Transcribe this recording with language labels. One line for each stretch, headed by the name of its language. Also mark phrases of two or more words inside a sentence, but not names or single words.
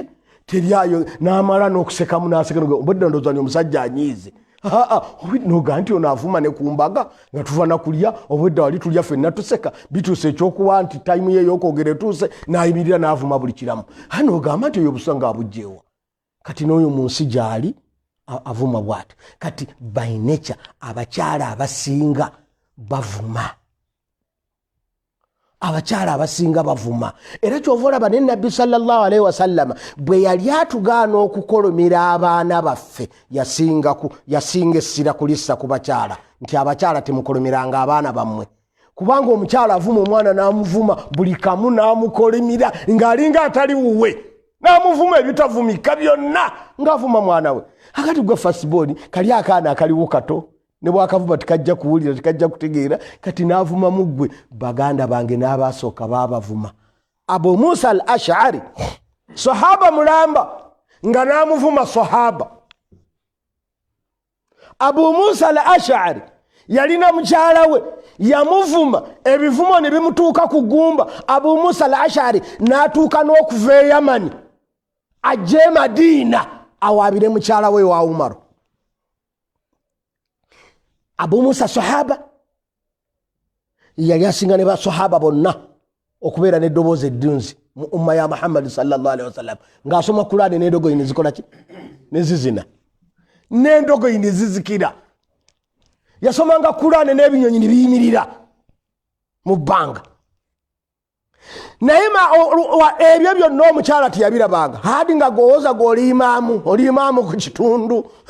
Ganda: teri ayo n'amala n'okusekamu n'aseka obudde ndowooza ni omusajja anyiize noga nti ono avuma ne kumbaga nga tuva na kulya obudde wali tulya ffenna tuseka bituuse ekyokuba nti tayimu ye y'okwogera etuuse n'ayimirira n'avuma buli kiramu n'ogamba nti oyo obusanga abugjeewa kati n'oyo mu nsi gy'ali avuma bw'ati kati
English: by nature
Ganda: abakyala abasinga bavuma era kyova olaba ne nabbi
Arabic: sallallahu alaihi wasallama
Ganda: bwe yali atugaana okukolomera abaana baffe yasinga essira kulissa ku bakyala nti abakyala temukolomeranga abaana bammwe kubanga omukyala avuma omwana n'amuvuma buli kamu n'amukolemera ng'alinga atali wuwe n'amuvuma ebitavumika byonna ng'avuma mwana we akati gwe fastboard kali akaana akaliwo kato ne bwakavuma tikajja kuwulira tikajja kutegeera kati n'avuma muggwe baganda bange n'abasooka baabavuma Abu Musa al-Ash'ari sahaba mulamba nga n'amuvuma sahaba Abu Musa al-Ash'ari yalina mukyala we yamuvuma ebivumo ne bimutuuka ku ggumba Abu Musa al-Ash'ari n'atuuka n'okuva e Yamani ajje Madiina awaabire mukyala we wa Umaru Abu Musa sahaba yali asinga ne basahaba bonna okubeera n'eddoboozi eddunzi mu umma ya Muhammad
Arabic: sallallahu alaihi wasallam
Ganda: ng'asoma Qur'ani n'endogoyi ne zikola ki ne zizina n'endogoyi ne zizikira yasomanga Qur'ani n'ebinyonyi ne biyimirira mu bbanga naye ebyo byonna omukyala teyabirabanga hadi nga gowooza oli imaamu ku kitundu